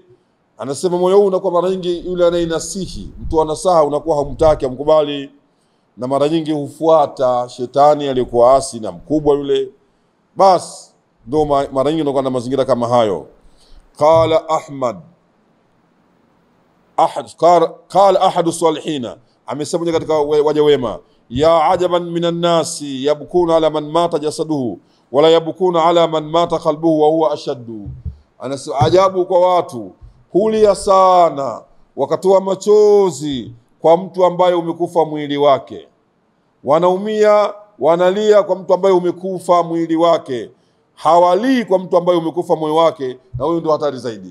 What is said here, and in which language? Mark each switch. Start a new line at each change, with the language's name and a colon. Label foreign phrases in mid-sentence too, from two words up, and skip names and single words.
Swahili: Anasema moyo huu unakuwa mara nyingi yule anayenasihi, mtu anasaha, unakuwa hamtaki, amkubali, na mara nyingi hufuata shetani aliyekuwa asi na mkubwa yule. Bas ndio mara nyingi unakuwa na mazingira kama hayo.
Arabic: قال أحد الصالحين,
Swahili: amesema katika waja wema,
Arabic: يا عجبا من الناس يبكون على من مات جسده ولا يبكون على من مات قلبه وهو أشد.
Swahili: Anasema ajabu kwa watu, hulia sana wakatoa machozi kwa mtu ambaye umekufa mwili wake, wanaumia wanalia kwa mtu ambaye umekufa mwili wake, hawalii kwa mtu ambaye umekufa moyo wake, na huyo ndio hatari zaidi.